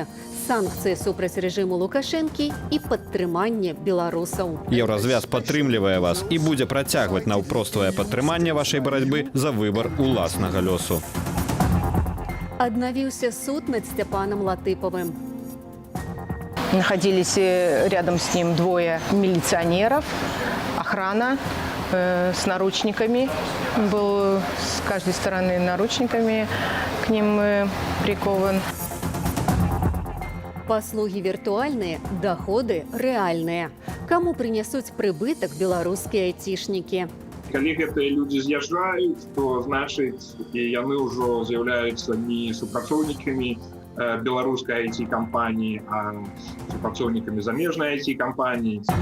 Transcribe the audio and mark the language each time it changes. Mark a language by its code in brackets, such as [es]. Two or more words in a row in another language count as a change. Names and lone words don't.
[be] Санкцыі супраць рэжыму Лукашэнкі і падтрыманне беларусаў. Еўразвяз падтрымлівае вас і будзе працягваць наўпроствае падтрыманне вашай барацьбы за выбар уласнага лёсу. Аднавіўся суд над Степаном Латыповым. [ru] Находились рядом с ним двое милиционеров, охрана с наручниками. Был с каждой стороны наручниками к ним прикован. [be] Паслугі віртуальныя, доходы рэальныя. Каму прынясуць прыбытак беларускія айцішнікі? Калі гэтыя людзі з'язджаюць, то значыць, яны ўжо з'яўляюцца не супрацоўнікамі беларускай IT-кампаніі, а супрацоўнікамі замежнай IT-кампаніі.